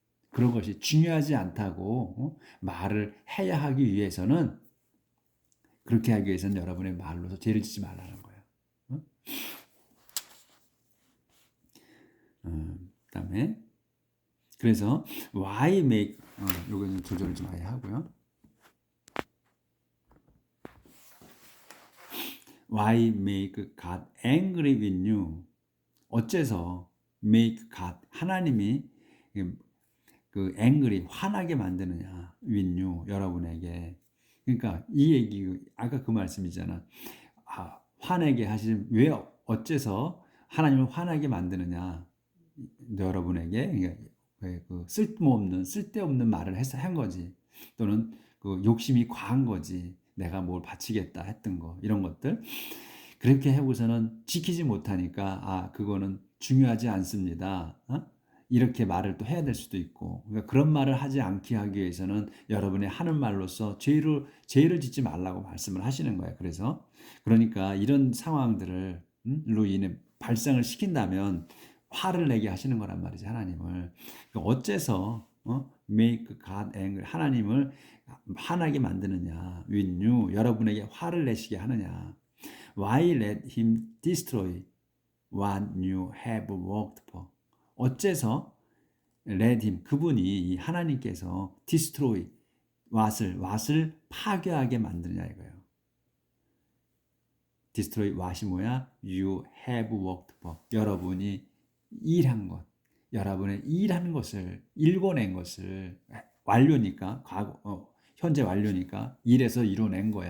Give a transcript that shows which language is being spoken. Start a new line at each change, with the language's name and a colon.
Korean: 그런 것이 중요하지 않다고 말을 해야 하기 위해서는, 그렇게 하기 위해서는 여러분의 말로서 죄를 짓지 말라는 거예요. 그다음에 그래서
English: why make
Korean: 요거는 조절을 좀 아예 하고요.
English: Why make God angry with you?
Korean: 어째서
English: make God,
Korean: 하나님이 그 angry, 화나게 만드느냐,
English: with you,
Korean: 여러분에게. 그러니까 이 얘기, 아까 그 말씀이잖아. 화내게 하시는, 왜 어째서 하나님을 화나게 만드느냐, 여러분에게. 그 쓸데없는 말을 한 거지. 또는 그 욕심이 과한 거지. 내가 뭘 바치겠다 했던 거, 이런 것들. 그렇게 하고서는 지키지 못하니까 그거는 중요하지 않습니다. 이렇게 말을 또 해야 될 수도 있고. 그러니까 그런 말을 하지 않게 하기 위해서는 여러분의 하는 말로서 죄를 짓지 말라고 말씀을 하시는 거예요. 그러니까 이런 상황들로 인해 발생을 시킨다면 화를 내게 하시는 거란 말이지, 하나님을. 그러니까 어째서
English: make God angry,
Korean: 하나님을 화나게 만드느냐,
English: with you,
Korean: 여러분에게 화를 내시게 하느냐.
English: Why let him destroy what you have worked for?
Korean: 어째서
English: let him,
Korean: 그분이, 하나님께서 destroy what을 파괴하게 만드느냐 이거예요. destroy what이 뭐야?
English: You have worked for,
Korean: 여러분이 일한 것, 여러분의 일하는 것을, 일궈낸 것을, 완료니까, 현재 완료니까 일에서 이뤄낸 거야.